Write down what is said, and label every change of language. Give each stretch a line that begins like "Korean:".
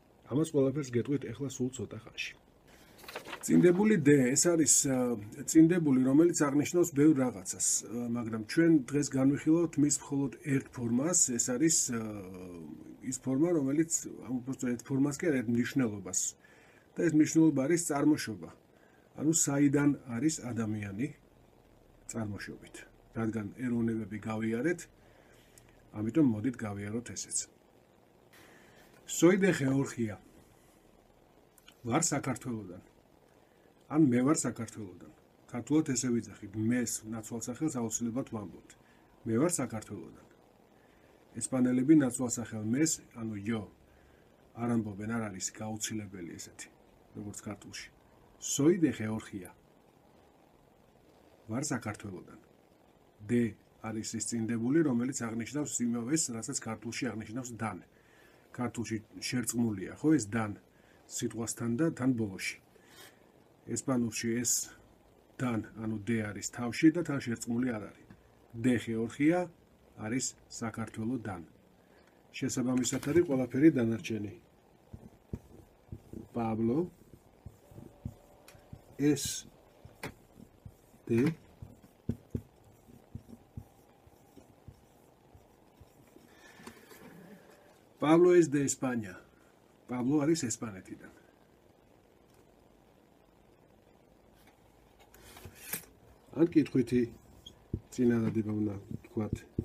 Georgian: ამას ყველაფერს გეტყვით ახლა სულ ცოტა ხანში. წინდებული D, ეს არის წინდებული, რომელიც აღნიშნავს ბევრ რაღაცას, მაგრამ ჩვენ დღეს განვიხილავთ მის მხოლოდ ერთ ფორმას, ეს არის ის ფორმა, რომელიც უბრალოდ ფორმას კი არა, მნიშვნელობას. და ეს მნიშვნელობა არის წარმოშობა. ანუ საიდან არის ადამიანი წარმოშობით. რადგან ეროვნებები გავიარეთ, ამიტომ მოდით გავიაროთ ესეც.
Spanish: Soy de Georgia.
Georgian: ვარ საქართველოდან. ან მე ვარ საქართველოდან. ქართულად ესე ვიძახით, მეს ნაცვალსახელს აუცილებლად ვამბობთ. მე ვარ საქართველოდან. ესპანელები ნაცვალსახელ მეს, ანუ yo არ ამბობენ, არ არის გაუცილებელი ესეთი, როგორც ქართულში.
Spanish: Soy de Georgia.
Georgian: ვარ საქართველოდან. D არის ის წინდებული, რომელიც აღნიშნავს იმავეს, რასაც ქართულში აღნიშნავს dan. ქართულში შერწყმულია, ხო, ეს dan სიტყვასთან და თან ბოლოში. ესპანურში ეს dan, ანუ D არის თავში და თან შერწყმული არ არის. D Georgia არის საქართველოდან. შესაბამისად არის ყველაფერი დანარჩენი.
Spanish: Pablo es de Pablo es de España.
Georgian: Pablo არის ესპანეთიდან. ან კითხვითი წინადადება უნდა თქვათ.